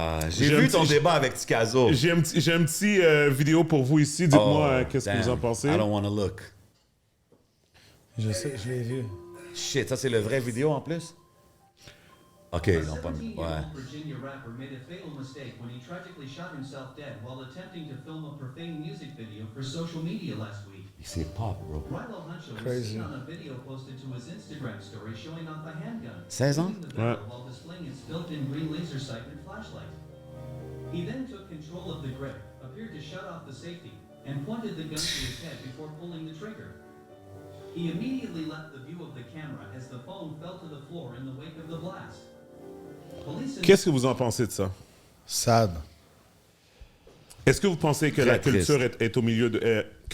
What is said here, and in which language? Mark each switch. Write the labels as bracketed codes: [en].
[fr] J'ai vu ton débat avec Tikazo. J'ai un petit vidéo pour vous ici. Dites-moi qu'est-ce que vous en pensez. [en] I don't want to look. [fr] Je sais, je l'ai vu. Shit, ça c'est le vrai vidéo en plus? Ok, non pas... Ouais. [en] Virginia rapper made a fatal mistake when he tragically shot himself dead while attempting to film a profane music video for social media last week. [fr] C'est pop, bro. [en] Rilo Huncho was seen on a video posted to his Instagram story showing off a handgun. [fr] 16 ans? Ouais. [en] While displaying its built-in green laser sight and flashlight. He then took control of the grip, appeared to shut off the safety, and pointed the gun to his head before pulling the trigger. He immediately left the view of the camera as the phone fell to the floor in the wake of the blast. Police [fr] Qu'est-ce que vous en pensez de ça? [en] Sad. [fr] Est-ce que vous pensez que Très la culture est au milieu de...